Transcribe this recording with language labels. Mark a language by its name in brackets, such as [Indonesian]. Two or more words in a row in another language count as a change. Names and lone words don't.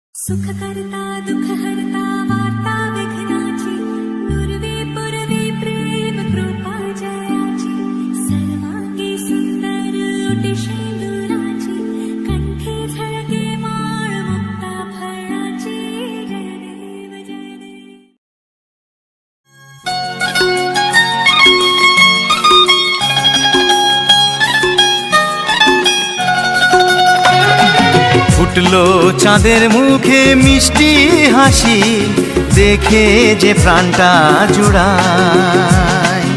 [Marathi] सुख करता दुख हरता वार्ता विघ्नाची पूर्वी पूर्वी प्रेम कृपा जयाची सर्वांगी सुंदर ओटी शेंदुराची कंठी झळके माळ मुक्ता फळाची जय देव जय देव। [Bangla] ফুটলো চাঁদের মুখে মিষ্টি হাসি দেখে যে প্রাণটা জুড়ায়।